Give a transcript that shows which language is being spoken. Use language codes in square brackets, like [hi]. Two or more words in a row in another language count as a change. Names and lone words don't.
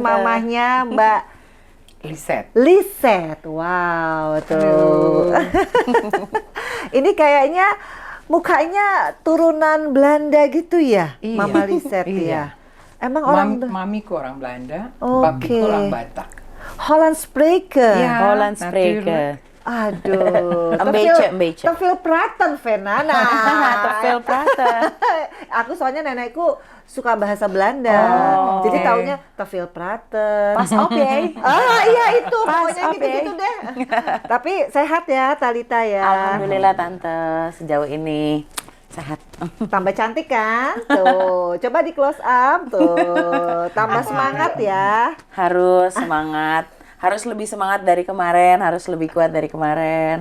[id] mamahnya Mbak Lisette. Wow, tuh. Ini kayaknya mukanya turunan Belanda gitu ya, Iya. Mama Lisette Iya. ya. Emang orang Mamiku orang Belanda, Oke. papiku orang Batak. [nl] Holland Spreken. Ja, Holland spreken. [id] Aduh, [nl] Een beetje. Te veel praten, Vena. Nah, Te veel praten. [id] Aku soalnya nenekku suka bahasa Belanda. Oh, Jadi oke. taunya [nl] te veel praten. Pas op ya. [id] Iya itu, Pas pokoknya op, gitu-gitu deh. Tapi sehat ya Thalita ya. Alhamdulillah tante, sejauh ini sehat. Tambah cantik kan? Tuh, coba di [en] close up [id] tuh. Tambah semangat ya. Harus semangat, harus lebih semangat dari kemarin, harus lebih kuat dari kemarin.